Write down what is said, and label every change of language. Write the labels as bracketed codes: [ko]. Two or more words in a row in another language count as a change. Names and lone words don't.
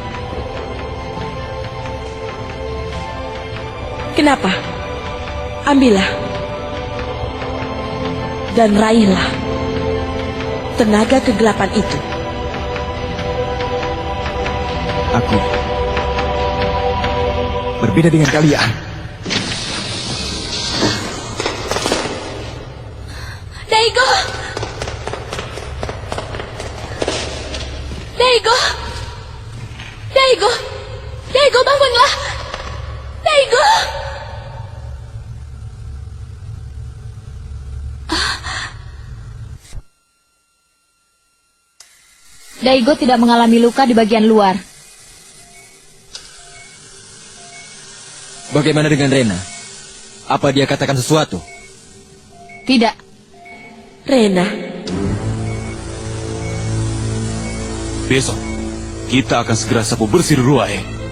[id] Kenapa? Ambillah. Dan raihlah tenaga kegelapan itu. Aku berbeda dengan kalian. Daigo! Daigo! Daigo! Daigo, bangunlah! Daigo! Daigo tidak mengalami luka di bagian luar. Bagaimana dengan Rena? Apa dia katakan sesuatu? Tidak. Rena, Besok, kita akan segera sapu bersih Ruai.